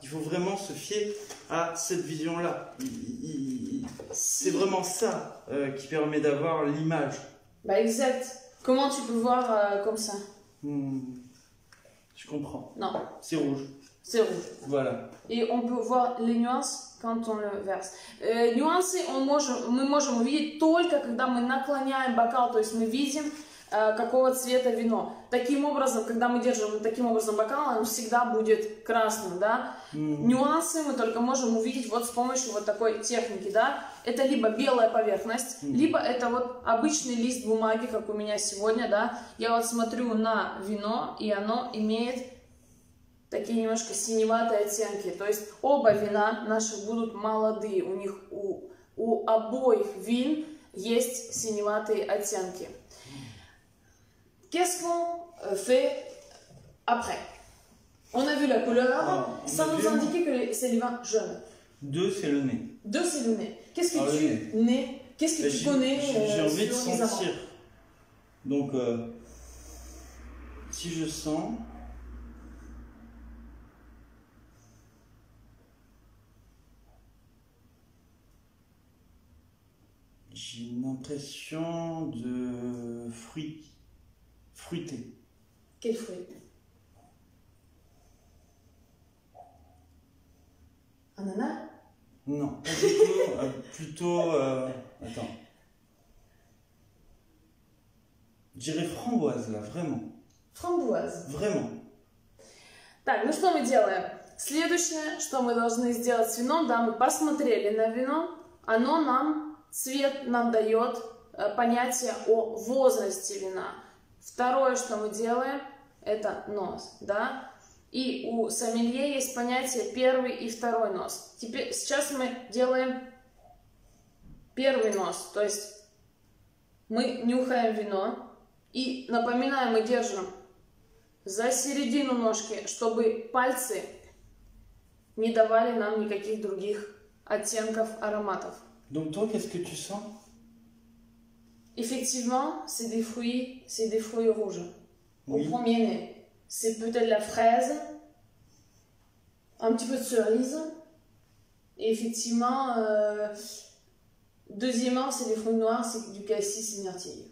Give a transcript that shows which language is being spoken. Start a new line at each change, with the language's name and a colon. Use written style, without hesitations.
French: Il faut vraiment se fier à cette vision-là. C'est vraiment ça qui permet d'avoir l'image. Bah exact. Comment tu peux voir comme ça? Je comprends. Non. C'est rouge. C'est rouge. Voilà. И on peut voir les nuances quand on le verse.
Russian: Нюансы мы можем увидеть только, когда мы наклоняем бокал, то есть мы видим, какого цвета вино. Таким образом, когда мы держим таким образом бокал, он всегда будет красным, да? Нюансы мы только можем увидеть вот с помощью вот такой техники, да? Это либо белая поверхность, либо это вот обычный лист бумаги, как у меня сегодня, да? Я вот смотрю на вино, и оно имеет такие немножко синеватые оттенки. То есть оба вина наших будут молодые. У них у обоих вин есть синеватые оттенки.
French: Qu'est-ce qu'on fait après? On a vu la couleur, ça nous indiquait que c'est les vins jeunes. 2, c'est le nez. 2, c'est le nez. Qu'est-ce que tu connais J'ai envie de sur les sentir. Donc, si je sens... J'ai une impression de fruité. Quel fruit? Ananas? Non, pas du tout. Plutôt... attends. Je dirais framboise, là, vraiment. Фрамбуаз. Vraiment.
Russian: Так, ну что мы делаем? Следующее, что мы должны сделать с вином, да, мы посмотрели на вино, цвет нам дает понятие о возрасте вина. Второе, что мы делаем, это нос, да. И у сомелье есть понятие первый и второй нос. Сейчас мы делаем первый нос, то есть мы нюхаем вино и, напоминаем, мы держим за середину ножки, чтобы пальцы не давали нам никаких других оттенков ароматов.
French: Donc toi, qu'est-ce que tu sens? Effectivement, c'est des fruits rouges. Oui. Au premier nez, c'est peut-être la fraise, un petit peu de cerise. Et effectivement, deuxièmement, c'est des fruits noirs, c'est du cassis et myrtille.